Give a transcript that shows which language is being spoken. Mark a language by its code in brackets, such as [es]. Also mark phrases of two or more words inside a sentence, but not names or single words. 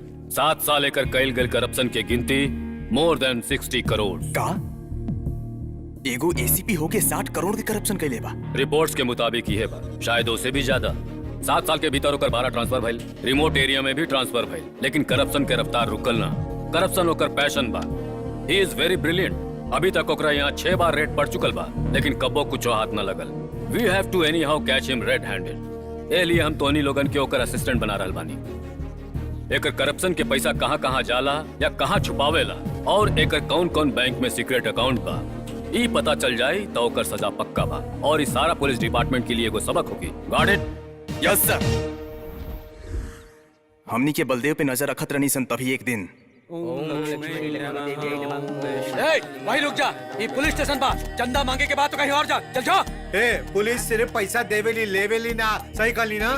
[bho] 7 साल एकर कैल गए करप्शन के गिनती [en] more than [bho] 60 करोड़। का एगो एसीपी होके 60 करोड़ के करप्शन कैले बा? रिपोर्ट्स के मुताबिक ये बा, शायद उससे भी ज्यादा। 7 साल के भीतर ओकर 12 ट्रांसफर भइल, रिमोट एरिया में भी ट्रांसफर भइल, लेकिन करप्शन के रफ्तार रुकल ना। करप्शन ओकर पैशन बा। [en] He is very brilliant. [bho] अभी तक ओकरा यहाँ 6 बार रेड पड़ चुकल बा, लेकिन कबो कुछ हाथ न लगल। [en] We have to anyhow catch him red handed. [bho] ए लिए हम तोनी लोगन के ओकर असिस्टेंट बना रहल बानी। एकर करप्शन के पैसा कहाँ कहाँ जाला या कहाँ छुपावेला और एकर कौन कौन बैंक में [en] secret account [bho] बा, ई पता चल जाए तो ओकर सजा पक्का बा और इस सारा पुलिस डिपार्टमेंट के लिए एगो सबक होगी। [en] Got it? Yes sir. [bho] हमनी के बलदेव पे नजर रखत रहनी सन, तभी एक दिन भाई रुक जा, ये पुलिस स्टेशन बा, चंदा मांगे के बाद तो कहीं और जा, चल जा। पुलिस सिर्फ पैसा देवेली लेवेली ना, सही कहली ना?